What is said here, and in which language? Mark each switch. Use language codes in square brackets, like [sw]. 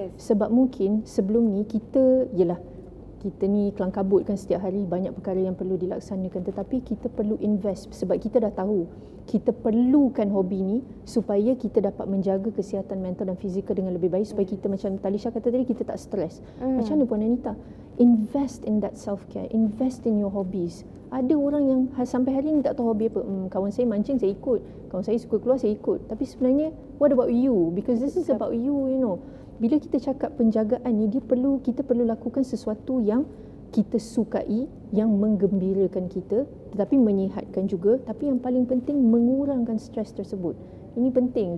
[ms] Sebab mungkin sebelum ni kita ni kelang kabut kan, setiap hari banyak perkara yang perlu dilaksanakan, tetapi kita perlu invest sebab kita dah tahu kita perlukan hobi ni supaya kita dapat menjaga kesihatan mental dan fizikal dengan lebih baik, supaya kita macam Talisha kata tadi, kita tak stres. Macam mana Puan Anita? [en] Invest in that self care, invest in your hobbies. [ms] Ada orang yang sampai hari ni tak tahu hobi apa. Kawan saya mancing, saya ikut. Kawan saya suka keluar, saya ikut. Tapi sebenarnya [en] what about you? Because this is about you, you know. [ms] Bila kita cakap penjagaan ni, kita perlu lakukan sesuatu yang kita sukai, yang menggembirakan kita, tetapi menyihatkan juga, tapi yang paling penting mengurangkan stres tersebut. Ini penting.